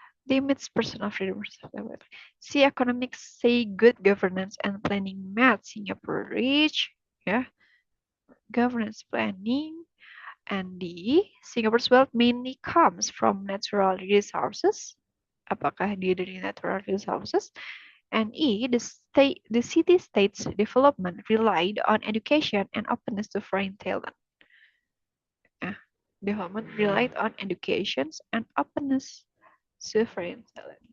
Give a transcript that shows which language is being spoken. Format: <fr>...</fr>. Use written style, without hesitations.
<en>Limits personal freedom for stability. C. Economics say good governance and planning made Singapore rich. Ya, governance planning. And D. Singapore's wealth mainly comes from natural resources.</en> <id>Apakah dia dari natural resources?</id> <en>And E. The city-state's development relied on education and openness to foreign talent. Development relied on education and openness to foreign talent.</en>